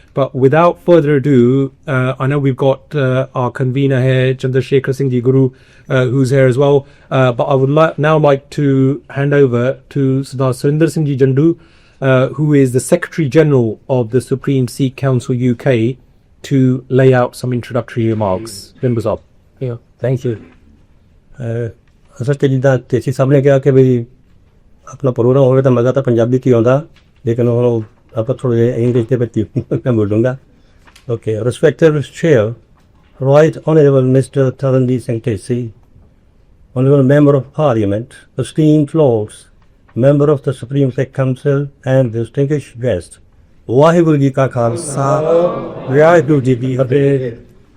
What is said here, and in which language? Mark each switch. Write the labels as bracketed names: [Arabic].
[English] But without further ado, I know we've got our convener here, Chandrasekhar Singh Ji Guru, who's here as well. But I would now like to hand over to Sardar Surinder Singh Ji Jandu, who is the Secretary General of the Supreme Sikh Council UK, to lay out some introductory remarks. Bindu Saab. Yeah, thank you. [Punjabi] ਅਸਲ ਜਿੱਦਾਂ ਤੁਸੀਂ ਸਾਹਮਣੇ ਕਿਹਾ ਕਿ ਵੀ ਆਪਣਾ programme ਹੋਵੇ ਤਾਂ ਮਜ਼ਾ ਤਾਂ ਪੰਜਾਬੀ 'ਚ ਹੀ ਆਉਂਦਾ, ਲੇਕਿਨ ਹੁਣ ਆਪਾਂ ਥੋੜ੍ਹਾ ਜਿਹਾ ਇੰਗਲਿਸ਼ ਦੇ ਵਿੱਚ ਮੈਂ ਬੋਲੂੰਗਾ। [English] Okay, respected chair, right honourable mister Taranjit Singh Dhesi, honorable member of Parliament, esteemed lords, member of the Supreme Sikh Council and distinguished guests, Waheguru Ji Ka Khalsa, Waheguru Ji Ki Fateh.